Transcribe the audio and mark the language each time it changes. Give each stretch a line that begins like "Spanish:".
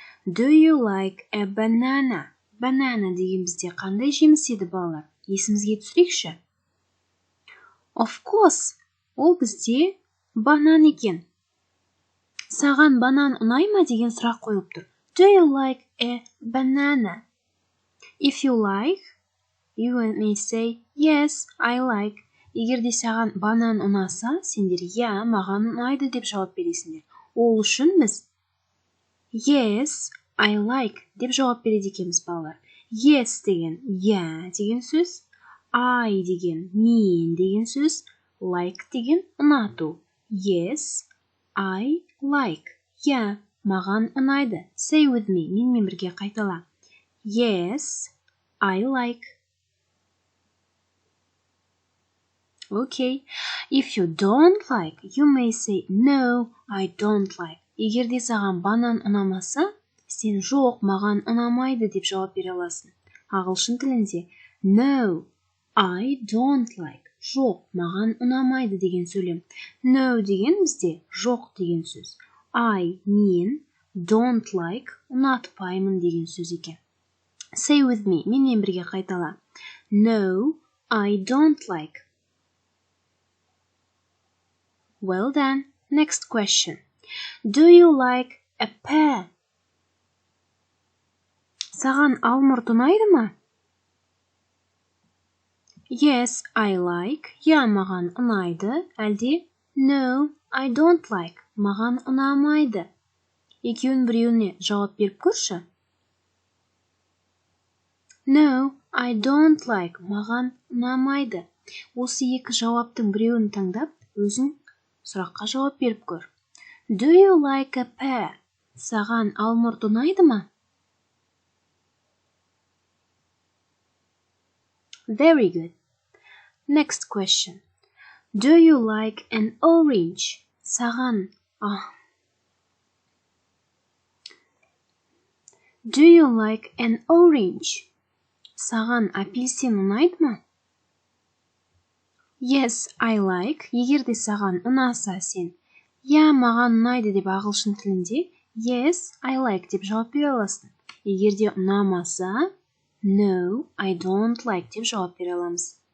English: Do you like a banana?
Kazakh: Banana деген бізде қандай жеміс еді балалар? Есімізге түсірейікші.
English: Of course,
Kazakh: ол бізде банан екен. Саған банан ұнай ма деген сұрақ қойылып тұр.
English: Do you like a banana? If you like, you may say, yes, I like.
Kazakh: Егер де саған банан ұнаса, сендер я, маған ұнайды деп жауап бересіңдер. Ол үшін біз
English: Yes, I like
Kazakh: деп жауап береді екенбіз балалар. Yes деген я деген сөз, I деген мен деген сөз, like деген ұнату.
English: Yes, I like.
Kazakh: Я, маған ұнайды.
English: Say with me.
Kazakh: Менімен бірге қайтала.
English: Yes, I like. Okay. If you don't like, you may say, no, I don't like.
Kazakh: Егер де саған банан ұнамаса, сен жоқ, маған ұнамайды деп жауап бере аласың. Ағылшын тілінде
English: no, I don't like.
Kazakh: Жоқ, маған ұнамайды деген сөйлем. No деген бізде жоқ деген сөз. I, мен,
English: don't like,
Kazakh: ұнатпаймын деген сөз екен.
English: Say with me.
Kazakh: Менімен бірге қайтала.
English: No, I don't like. Well done. Next question. Do you like a pear?
Kazakh: Саған алмұрт ұнайды ма?
English: Yes, I like.
Kazakh: Я, маған ұнайды.
English: Әлде No, I don't like.
Kazakh: Маған ұнамайды. Екеуін біреуіне жауап беріп көрші.
English: No, I don't like.
Kazakh: Маған ұнамайды. Осы екі жауаптың біреуін таңдап, өзің сұраққа жауап беріп көр.
English: Do you like a pear?
Kazakh: Саған алмұрт ұнайды ма?
English: Very good. Next question. Do you like an orange? Саған Do you like an orange?
Kazakh: Саған апельсин ұнайды ма?
English: Yes, I like.
Kazakh: Егер де саған ұнаса сен, я, маған ұнайды деп ағылшын тілінде
English: Yes, I like
Kazakh: деп жауап бере аласың. Егер де ұнамаса,
English: No, I don't like
Kazakh: деп жауап бере аламыз.